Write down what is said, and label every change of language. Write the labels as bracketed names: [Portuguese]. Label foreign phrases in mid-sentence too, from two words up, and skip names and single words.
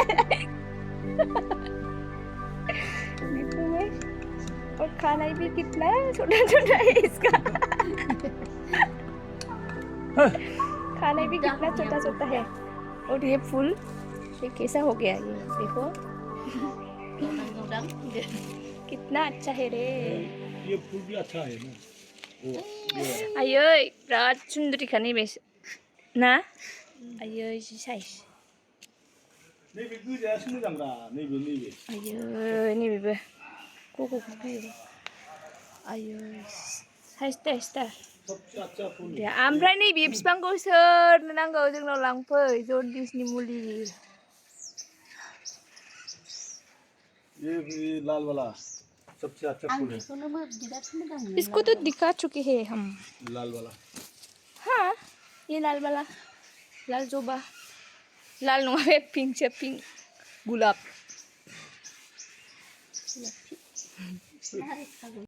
[Hindi] बीकू में और खाना भी कितना छोटा है इसका। खाना भी कितना छोटा है और ये फूल ये कैसा हो गया ये देखो कितना अच्छा है रे ये फूल भी अच्छा है ना [Bodo] आयै बिराद सुन्दरिखा नैबे ना आयै जि साइज नैबे गोजायासो मोजां रा नैबे आयै नैबेबो क'क'खौ फैयो आयै साइज टेस्टार ओमफ्राय नैबे बिफांखौ सोरनो नांगौ जोंनाव लांफै जन्दिसनि मुलि [Hindi] ये लाल वाला सबसे अच्छा फूल है इसको तो दिखा चुके हैं हम लाल वाला हाँ ये लाल वाला लाल जोबा लाल नङा पिंक से पिंक गुलाब